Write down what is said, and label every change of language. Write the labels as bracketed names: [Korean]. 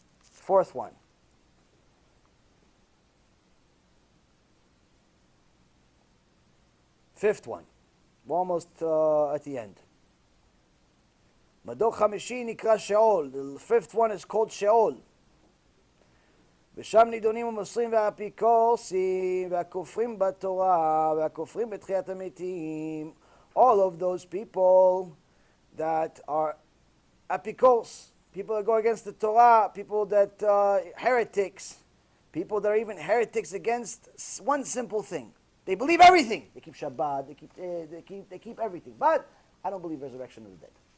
[English] Fourth one. Fifth one. We're almost at the end. [Hebrew] Mador Chamishi Nikra Sheol. [English] The fifth one is called Sheol. [Hebrew] ושם נידונים המוסרים והאפיקורסים והכופרים בתורה והכופרים בתחיית המתים. [English] All of those people that are apikors, people that go against the Torah, people that heretics, people that are even heretics against one simple thing. They believe everything. They keep Shabbat, they keep everything. But I don't believe resurrection of the dead.